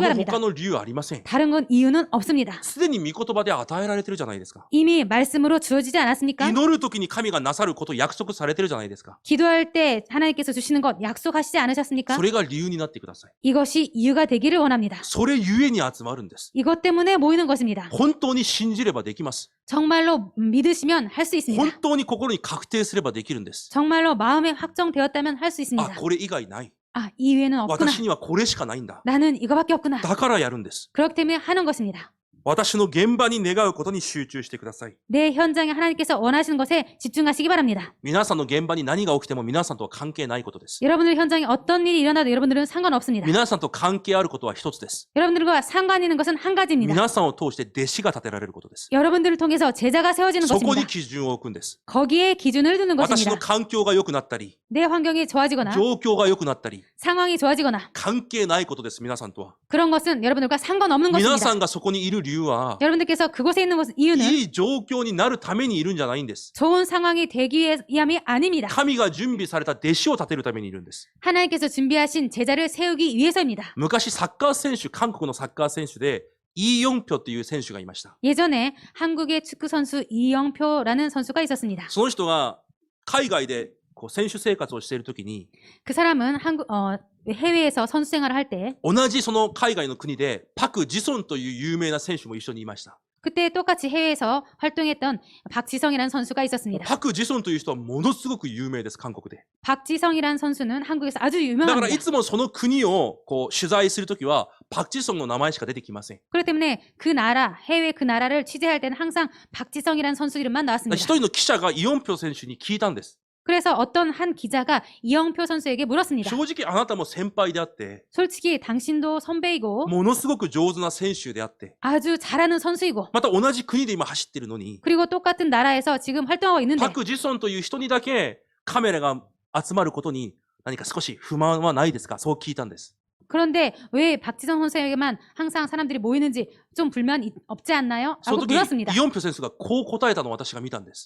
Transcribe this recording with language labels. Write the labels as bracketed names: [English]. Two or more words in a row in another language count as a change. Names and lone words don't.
[Japanese] その [Korean] 바랍니다. [Japanese] 他の理由はありません。 [Korean] 다른 건 이유는 없습니다. [Japanese] すでに御言葉で与えられてるじゃないですか。 [Korean] 이미 말씀으로 주어지지 않았습니까? [Japanese] 祈るときに神がなさることを約束されてるじゃないですか。 [Korean] 기도할 때 하나님께서 주시는 것 약속하시지 않으셨습니까? [Japanese] それが理由になってください。 [Korean] 이것이 이유가 되기를 원합니다. [Japanese] それゆえに集まるんです。 [Korean] 이것 때문에 모이는 것입니다. [Japanese] 本当に信じればできます。 [Korean] 정말로 믿으시면 할 수 있습니다. [Japanese] 本当に心に確定すればできるんです。 [Korean] 정말로 마음에 확정되었다면 할 수 [Japanese] あ、 [Korean] 있습니다. [Japanese] これ以外ない。 [Korean] 아, 이외에는 없구나. [Japanese] 私にはこれしかないんだ。 [Korean] 나는 이거밖에 없구나. [Japanese] だからやるんです。 [Korean] 그렇기 때문에 하는 것입니다. [Japanese] 私の現場に願うことに集中してください。 [Korean] 내 현장에 하나님께서 원하시는 것에 집중하시기 바랍니다. [Japanese] 皆さんの現場に何が起きても皆さんとは関係ないことです。 [Korean] 여러분들 현장에 어떤 일이 일어나도 여러분들은 상관없습니다. [Japanese] 皆さんと関係あることは一つです。 [Korean] 여러분들과 상관 있는 것은 한 가지입니다. [Japanese] 皆さんを通して弟子が立てられることです。 [Korean] 여러분들을 통해서 제자가 세워지는 [Japanese] そこ [Korean] 것입니다. [Japanese] に基準を置くんです。 [Korean] 거기에 기준을 두는 [Japanese] 私の [Korean] 것입니다. [Japanese] 環境が良くなったり、 [Korean] 내 환경이 좋아지거나 [Japanese] 状況が良くなったり、 [Korean] 상황이 좋아지거나 [Japanese] 関係ないことです、皆さんとは。 [Korean] 그런 것은 여러분들과 상관없는 [Japanese] 皆 [Korean] 것입니다. [Japanese] さんがそこにいる理由は、 [Korean] 여러분들께서 그곳에 있는 이유는 [Japanese] いい状況になるためにいるんじゃないんです。 [Korean] 좋은 상황이 되기 위함이 아닙니다. [Japanese] 神が準備された弟子を立てるためにいるんです。 [Korean] 하나님께서 준비하신 제자를 세우기 위해서입니다. [Japanese] 昔サッカー選手、韓国のサッカー選手で、イ・ヨンピョという選手がいました。 [Korean] 예전에 한국의 축구 선수 이영표라는 선수가 있었습니다. [Japanese] その人が海外でこう選手生活をしているときに、 [Korean] 그 사람은 해외에서 선수 생활을 할 때 [Japanese] 同じその海外の国でパク・ジソンという有名な選手も一緒にいました。 [Korean] 그때 똑같이 해외에서 활동했던 박지성이라는 선수가 있었습니다. [Japanese] パク・ジソンという人はものすごく有名です、韓国で。 [Korean] 박지성이라는 선수는 한국에서 아주 [Japanese] だからい [Korean] 유명합니다. [Japanese] つもその国をこう取材するときは、パク・ジソンの名前しか出てきません。 [Korean] 그렇기 때문에 그 나라, 해외 그 나라를 취재할 때는 항상 박지성이라는 선수 이름만 [Japanese] だから一 [Korean] 나왔습니다. [Japanese] 人の記者がイ・ヨンピョ選手に聞いたんです。 [Korean] 그래서 어떤 한 기자가 이영표 선수에게 물었습니다. [Japanese] 正直あなたも先輩であって、 [Korean] 솔직히 당신도 선배이고 [Japanese] ものすごく上手な選手であって、 [Korean] 아주 잘하는 선수이고 [Japanese] また同じ国で今走ってるのに、 [Korean] 그리고 똑같은 나라에서 지금 활동하고 있는데 [Japanese] パク・ジソンという人にだけカメラが集まることに何か少し不満はないですか？そう聞いたんです。 [Korean] 그런데 왜 박지성 선수에게만 항상 사람들이 모이는지 좀 불만 없지 않나요? [Japanese] その [Korean] 라고 [Japanese] 時、 [Korean] 물었습니다. [Japanese] イ・ヨンピョ選手がこう答えたのを私が見たんです。